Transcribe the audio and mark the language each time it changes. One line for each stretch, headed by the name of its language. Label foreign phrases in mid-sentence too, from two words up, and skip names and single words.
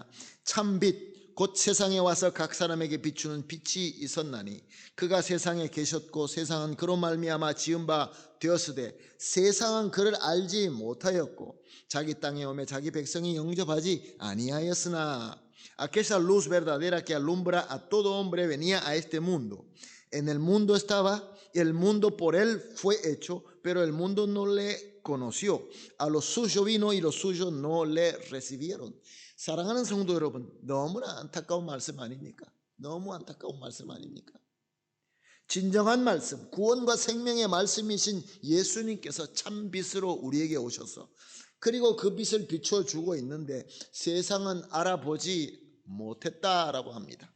Korean: 참빛 곧 세상에 와서 각 사람에게 비추는 빛이 있었나니 그가 세상에 계셨고 세상은 그로 말미암아 지은 바 되었으되 세상은 그를 알지 못하였고 자기 땅에 오매 자기 백성이 영접하지 아니하였으나
Spanish: aquella luz verdadera que alumbra a todo hombre venía a este mundo. En el mundo estaba, el mundo por él fue hecho, pero el mundo no le conoció. A los suyos vino y los suyos no le recibieron.
Korean: 사랑하는 성도 여러분, 너무나 안타까운 말씀 아닙니까? 너무 안타까운 말씀 아닙니까? 진정한 말씀, 구원과 생명의 말씀이신 예수님께서 참 빛으로 우리에게 오셔서 그리고 그 빛을 비춰주고 있는데 세상은 알아보지 못했다라고 합니다.